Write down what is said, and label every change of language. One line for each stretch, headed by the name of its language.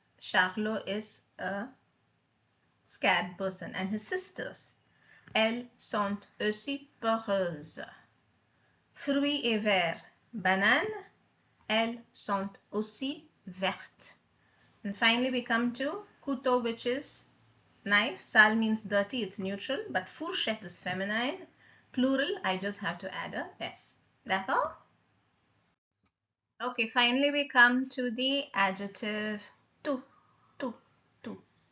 English: Charlot is a scared person. And his sisters,
French: elles sont aussi peureuses. Fruits et verts. Banane. Elles sont aussi vertes.
English: And finally we come to couteau, which is knife. Sale means dirty, it's neutral. But fourchette is feminine. Plural, I just have to add a S.
French: D'accord?
English: Okay, finally we come to the adjective tout, tout, tout.